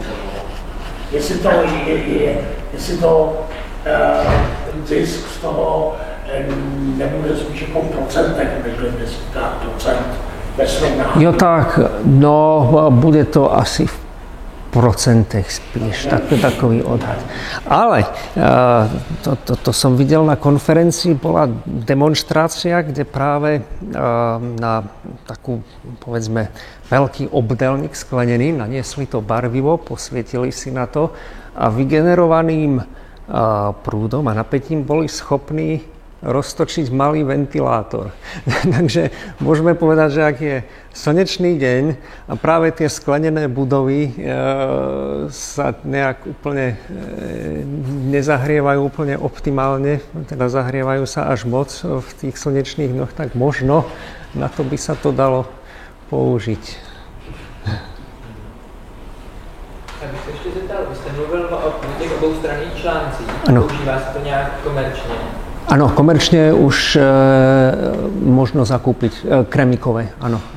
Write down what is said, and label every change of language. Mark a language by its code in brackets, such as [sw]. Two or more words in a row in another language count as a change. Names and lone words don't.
[cs] Jestli to ten zisk z toho nebude spíš jako v procentech, než 10% ve srovnání. Jo tak, no bude to asi v procentech spíš, takový odhad. [sk] Ale to som videl na konferencii, bola demonštrácia, kde práve na takú, povedzme, veľký obdelník sklenený, naniesli to barvivo, posvietili si na to a vygenerovaným prúdom a napätím boli schopní roztočiť malý ventilátor. Takže môžeme povedať, že ak je slnečný deň a práve tie sklenené budovy sa nejak úplne nezahrievajú úplne optimálne, teda zahrievajú sa až moc v tých slnečných dňoch, tak možno na to by sa to dalo použiť. [cs] Já bych se ještě zeptal, vy jste mluvil o těch oboustranných článcích, používá se to nějak komerčně? [sk] Áno, komerčne už možno zakúpiť kremikové, áno.